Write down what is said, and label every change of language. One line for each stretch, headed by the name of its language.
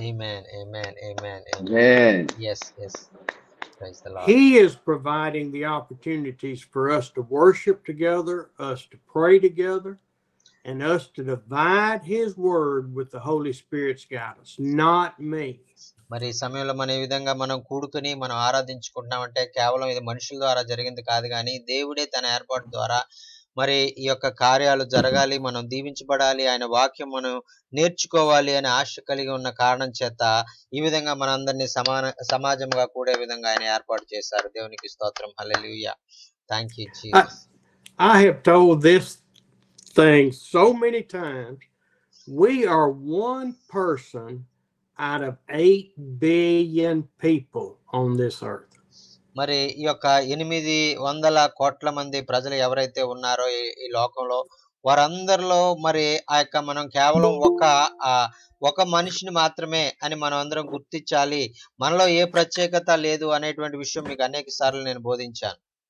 English: Amen. Amen. Amen. Amen. Amen. Yes. Yes. Praise the Lord. He is providing the opportunities for us to worship together, us to pray together, and us to divide His word with the Holy Spirit's guidance, not me.
Telugu: మరి ఈ సమయంలో మనం ఈ విధంగా మనం కూడుకుని మనం ఆరాధించుకుంటున్నామంటే కేవలం ఇది మనుషుల ద్వారా జరిగింది కాదు కానీ దేవుడే తన ఏర్పాటు ద్వారా మరి ఈ యొక్క కార్యాలు జరగాలి, మనం దీవించబడాలి, ఆయన వాక్యం మనం నేర్చుకోవాలి అనే ఆశ కలిగి ఉన్న కారణం చేత ఈ విధంగా మనందరినీ సమాజంగా కూడే విధంగా ఆయన ఏర్పాటు చేశారు. దేవునికి స్తోత్రం. హల్లెలూయా.
English: Thank you Jesus. I have told this thing so many times. We are one person out of 8 billion people on this earth.
Telugu: మరి ఈ యొక్క 800 కోట్ల మంది ప్రజలు ఎవరైతే ఉన్నారో ఈ లోకంలో వారందరిలో మరి ఆ యొక్క మనం కేవలం ఒక మనిషిని మాత్రమే అని మనం అందరం గుర్తించాలి. మనలో ఏ ప్రత్యేకత లేదు అనేటువంటి విషయం మీకు అనేక సార్లు నేను బోధించాను.